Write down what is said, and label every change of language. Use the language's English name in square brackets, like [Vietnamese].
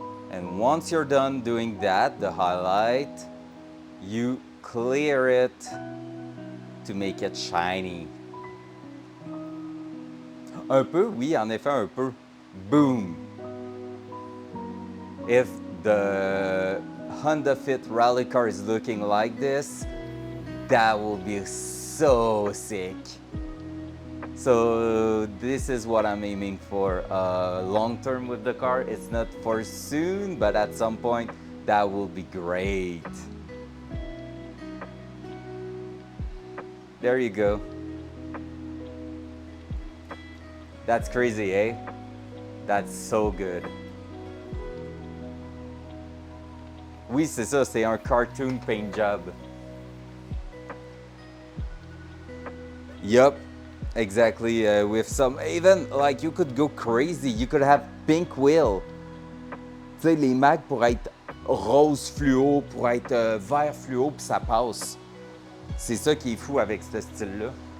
[English] And once you're done doing that, the highlight, you clear it to make it shiny. [French] Un peu, oui, en effet, un peu. Boom. [English] If the Honda Fit rally car is looking like this, that will be so sick. So this is what I'm aiming for long term with the car. It's not for soon, but at some point that will be great. There you go. That's crazy, eh? That's so good. [French] Oui, c'est ça, c'est un cartoon paint job. [English] Yup, exactly. With some, even like you could go crazy. You could have pink wheel. [French] Tu sais, les mags pourraient être rose fluo, pourraient être vert fluo, puis ça passe. C'est ça qui est fou avec ce style-là.